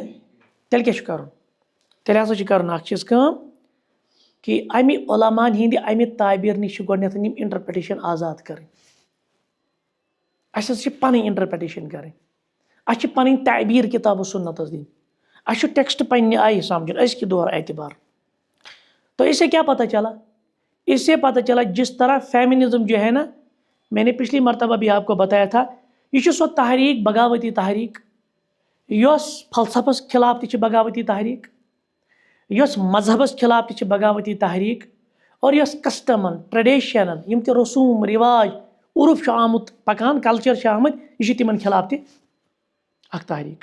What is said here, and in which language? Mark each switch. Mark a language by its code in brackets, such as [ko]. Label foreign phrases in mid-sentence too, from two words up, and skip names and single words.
[ks] تیٚلہِ کیٛاہ چھُ کَرُن, تیٚلہِ ہسا چھُ کَرُن اکھ چیٖز کٲم کہ امہِ علماءن ہندِ امہِ تعبیر نِش چھِ گۄڈنٮ۪تھ یِم انٹرپریٹیشن آزاد کَرٕنۍ. اَسہِ ہسا چھِ پنٕنۍ انٹرپریٹیشن کَرٕنۍ, اَسہِ چھِ پنٕنۍ تعبیر کتاب و سنتس دِنۍ, اَسہِ چھُ ٹیکسٹ پننہِ آیہِ سمجھُن أزکہِ دور اعتبار. [ur] تو اس سے کیا پتہ چلا, اس سے پتہ چلا جس طرح فیمنزم جو ہے نا, میں نے پچھلی مرتبہ بھی آپ کو بتایا تھا, [ks] یہ چھُ سۄ تحریک بغاوتی تحریک یۄس فلسفس خلاف تہِ چھِ بغاوتی تحریک, یۄس مذہبس خلاف تہِ چھِ بغاوتی تحریک, اور یۄس کسٹمن ٹریڈیشنن یم تہِ رسوم رواج عرف چھُ آمُت پکان, کلچر چھِ آمٕتۍ, یہ چھِ تمن خلاف تہِ اکھ تحریک.